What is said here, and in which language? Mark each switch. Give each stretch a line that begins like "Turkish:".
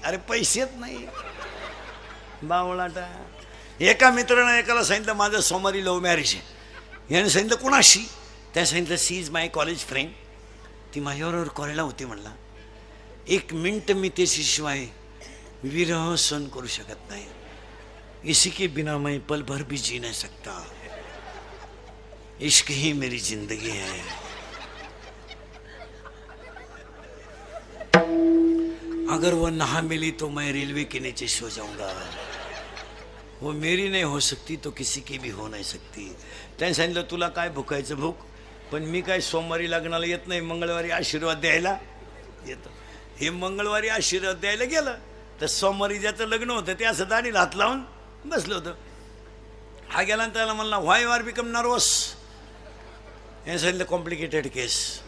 Marathi: अरे पैसेच नाही बावळाटा. एका मित्रानं एकाला सांगितलं माझं सोमवारी लव्ह मॅरेज आहे. याने सांगितलं कोणाशी? त्या सांगितलं
English: She is my college friend.
Marathi: ती माझ्याबरोबर कॉलेजला होती. म्हणला 1 मिनट मी त्याच्याशिवाय विरह सहन करू शकत नाही.
Hindi: इसी के बिना मैं पल भर भी जी नहीं सकता. इश्क ही मेरी जिंदगी है. अगर वो नहा मिली तो मैं रेलवे के नीचे सो जाऊंगा, वो मेरी नहीं हो सकती तो किसी की भी हो नाही सकती.
Marathi: त्याने सांगितलं तुला काय भुकायचं भूक, पण मी काय सोमवारी लग्नाला येत नाही, मंगळवारी आशीर्वाद द्यायला येतो. हे मंगळवारी आशीर्वाद द्यायला गेलं तर सोमवारी ज्याचं लग्न होतं ते असं दाढीला हात लावून बसलं होतं. हा गेला आणि त्याला म्हणला
English: Why you are become nervous.
Marathi: याने सांगितलं
English: Complicated case.